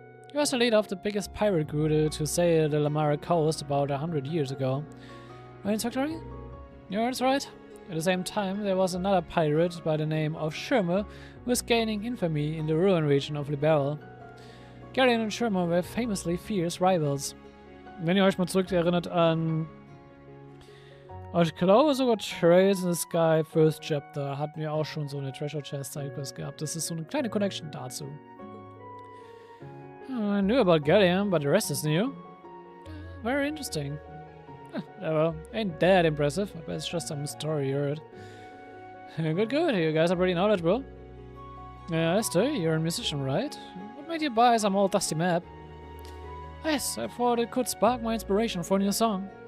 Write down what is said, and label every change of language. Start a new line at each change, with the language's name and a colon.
English: He was the leader of the biggest pirate crew to sail the Lamara coast about 100 years ago. Right, Secretary? Yeah, that's right. At the same time, there was another pirate by the name of Schüler who was gaining infamy in the ruin region of Liberal. Galleon und Schüler were famously fierce rivals.
German: Wenn ihr euch mal zurückerinnert an, ich glaube sogar Trails in the Sky First Chapter, hatten wir auch schon so eine Treasure Chest Sidequest gehabt. Das ist so eine kleine Connection dazu.
English: I knew about Galleon, but the rest is new. Very interesting. Well, ain't that impressive. I bet it's just some story you heard. Good. You guys are pretty knowledgeable. Esther, you're a musician, right? What made you buy some old dusty map? Yes, I thought it could spark my inspiration for a new song.